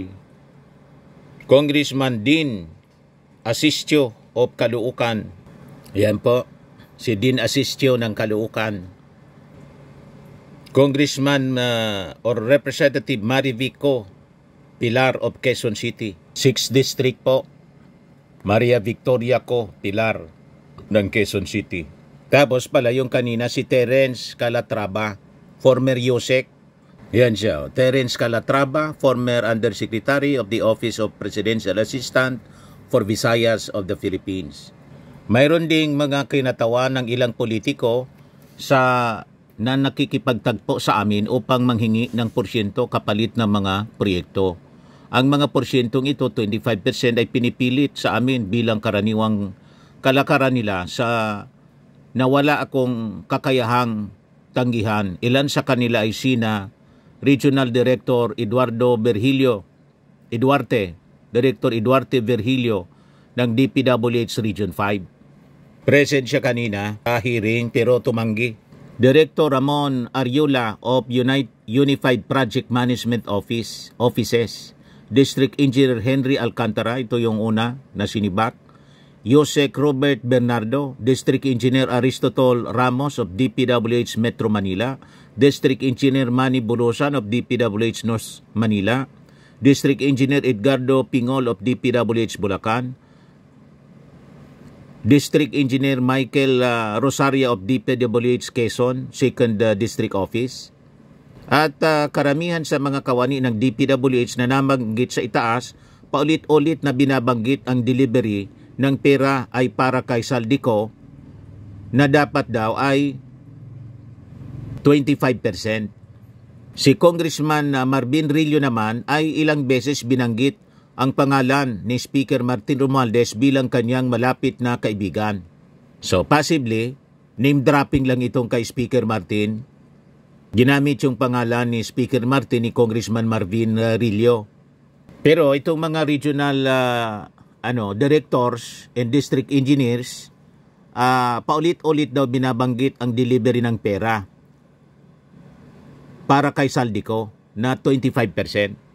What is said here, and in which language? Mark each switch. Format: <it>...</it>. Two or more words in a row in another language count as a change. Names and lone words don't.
<en>Congressman Dean Asistio of Caloocan.</en> <tl>Yan po, si Dean Asistio ng Caloocan.</tl> <en>Congressman or Representative Marivico Pilar of Quezon City.</en> <tl>6th District po, Maria Victoria Co. Pilar ng Quezon City. Tapos pala yung kanina si Terence Calatrava,</tl> <en>former USEC.</en> <tl>Yan siya, Terence Calatrava,</tl> <en>former Undersecretary of the Office of Presidential Assistant for Visayas of the Philippines.</en> <tl>Mayroon ding mga kinatawan ng ilang politiko na nakikipagtagpo sa amin upang manghingi ng porsyento kapalit ng mga proyekto. Ang mga porsyentong ito, 25% ay pinipilit sa amin bilang karaniwang kalakaran nila sa nawala akong kakayahang tanggihan. Ilan sa kanila ay sina Regional Director Director Eduarte Virgilio ng DPWH Region 5. Present siya kanina sa hearing pero tumanggi.</tl> <en>Director Ramon Ariola of Unified Project Management Offices.</en> <tl>District Engineer Henry Alcantara, ito yung una na sinibak.</tl> <en>Yosek Robert Bernardo, District Engineer Aristotol Ramos of DPWH Metro Manila. District Engineer Manny Bulosan of DPWH North Manila. District Engineer Edgardo Pingol of DPWH Bulacan. District Engineer Michael Rosario of DPWH Quezon, 2nd District Office.</en> <tl>At karamihan sa mga kawani ng DPWH na nabanggit sa itaas, paulit-ulit na binabanggit ang delivery ng pera ay para kay Saldico na dapat daw ay 25%. Si Congressman Marvin Rillo naman ay ilang beses binanggit ang pangalan ni Speaker Martin Romualdez bilang kanyang malapit na kaibigan.</tl> <en>So possibly, name dropping</en> <tl>lang itong kay</tl> <en>Speaker Martin.</en> <tl>Ginamit yung pangalan ni Speaker Martin ni Congressman Marvin Rillo. Pero itong mga</tl> <en>regional directors and district engineers,</en> <tl>paulit-ulit daw binabanggit ang delivery ng pera para kay Saldico na 25%.</tl>